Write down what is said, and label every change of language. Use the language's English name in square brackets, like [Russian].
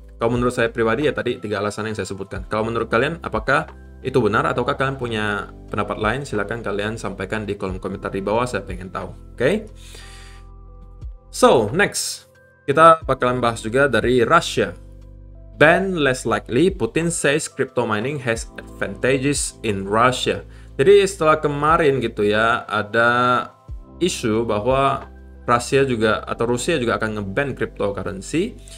[Indonesian] Kalau menurut saya pribadi ya tadi 3 alasan yang saya sebutkan. Kalau menurut kalian apakah itu benar ataukah kalian punya pendapat lain? Silahkan kalian sampaikan di kolom komentar di bawah, saya pengen tahu. Oke? So, next, kita bakalan bahas juga dari Russia. [English] Ban less likely, Putin says crypto mining has advantages in Russia. [Indonesian] Jadi setelah kemarin gitu ya, ada isu bahwa Rusia juga akan nge-ban cryptocurrency.